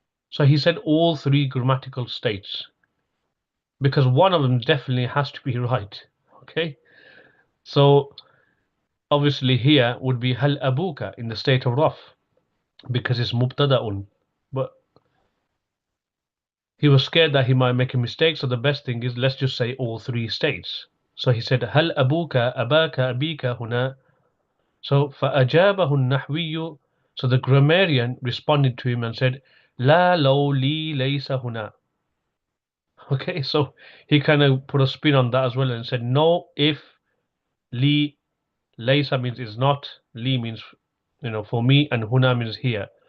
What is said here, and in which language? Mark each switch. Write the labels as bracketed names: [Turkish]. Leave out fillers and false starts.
[English] So he said all 3 grammatical states, because one of them definitely has to be right. Okay, so obviously here would be هل أبوك in the state of raf, because it's mubtada'un, but he was scared that he might make a mistake, so the best thing is let's just say all 3 states. [Arabic] So he said هل أبوك أباك أبيك هنا. [English] So فأجابه النحوي, so the grammarian responded to him and said لا لو لي ليس هنا. Okay, so he kind of put a spin on that as well and said no, if li laysa means is not, li means for me, and huna means here.